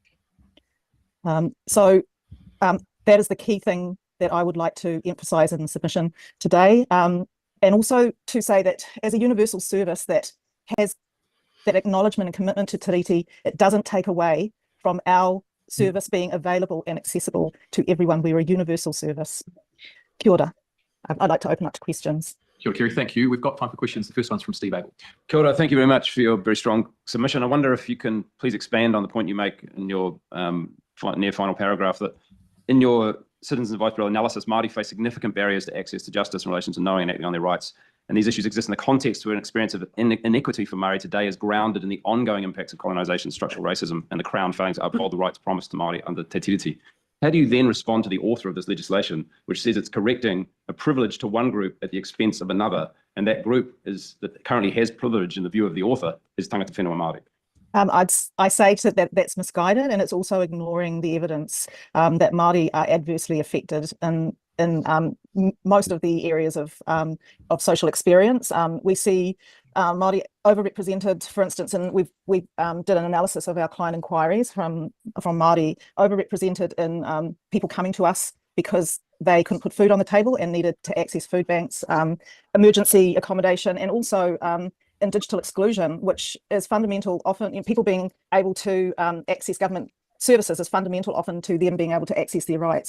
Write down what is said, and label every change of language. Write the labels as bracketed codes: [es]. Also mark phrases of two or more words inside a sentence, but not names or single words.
[en] That is the key thing that I would like to emphasise in the submission today, and also to say that as a universal service that has that acknowledgement and commitment to treaty, it doesn't take away from our service being available and accessible to everyone. We're a universal service. [mi] Kia ora. [en] I'd like to open up to questions. [mi] Kia ora, Kerry, [en] thank you. We've got time for questions. The first one's from Steve Abel. [mi] Kia ora, [en] thank you very much for your very strong submission. I wonder if you can please expand on the point you make in your near final paragraph that in your Citizens Advice Bill analysis, Māori face significant barriers to access to justice in relation to knowing and acting on their rights. And these issues exist in the context where an experience of inequity for Māori today is grounded in the ongoing impacts of colonisation, structural racism, and the Crown failing to uphold the rights promised to Māori under Te Tiriti. How do you then respond to the author of this legislation, which says it's correcting a privilege to one group at the expense of another, and that group that currently has privilege in the view of the author is [mi] tangata whenua [en] Māori? I say that's misguided, and it's also ignoring the evidence that Māori are adversely affected in most of the areas of social experience. We see Māori overrepresented, for instance, and we did an analysis of our client inquiries from Māori overrepresented in people coming to us because they couldn't put food on the table and needed to access food banks, emergency accommodation, and also in digital exclusion, which is fundamental often, people being able to access government services is fundamental often to them being able to access their rights.